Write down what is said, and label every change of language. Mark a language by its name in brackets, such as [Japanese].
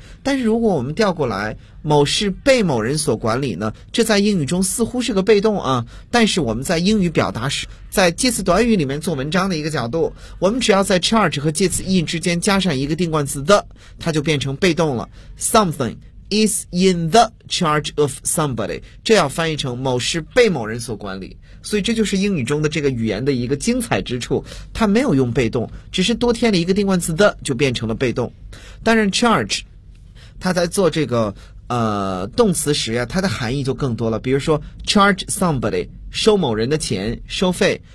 [Chinese] 但是如果我们调过来，某是被某人所管理呢，这在英语中似乎是个被动啊。但是我们在英语表达时，在介词短语里面做文章的一个角度，我们只要在 charge 和介词 in 之间加上一个定冠词 the， 它就变成被动了。 [English] Something is in the charge of somebody， [Chinese] 这要翻译成某是被某人所管理。所以这就是英语中的这个语言的一个精彩之处，它没有用被动，只是多添了一个定冠词 the 就变成了被动。当然 charge他在做这个动词时呀，它的含义就更多了。比如说 charge somebody， 收某人的钱，收费。